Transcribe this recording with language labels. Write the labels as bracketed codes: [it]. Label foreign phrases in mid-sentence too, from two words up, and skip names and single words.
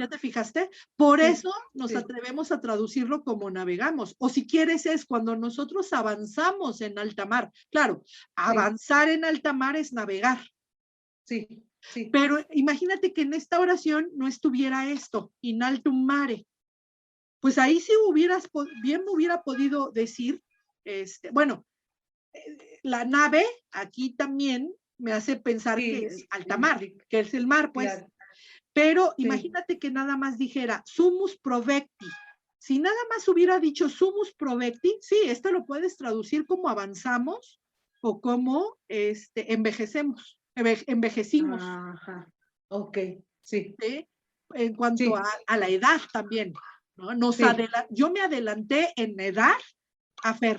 [es] ¿Ya te fijaste? Por Sí, eso nos sí. atrevemos a traducirlo como navegamos. O si quieres es cuando nosotros avanzamos en alta mar. Claro, avanzar en alta mar es navegar. Sí, sí. Pero imagínate que en esta oración no estuviera esto, [la] in altum mare. [es] Pues ahí sí bien me hubiera podido decir, bueno, la nave aquí también me hace pensar Sí, que es alta mar, que es el mar, pues. claro. Pero Sí. imagínate que nada más dijera [la] sumus provecti. [es] Si nada más hubiera dicho [la] sumus provecti, [es] sí, esto lo puedes traducir como avanzamos o como envejecemos, envejecimos. Ajá. Ok, sí. ¿Sí? En cuanto Sí. a la edad también, ¿no? Sí. Yo me adelanté en edad a Fer,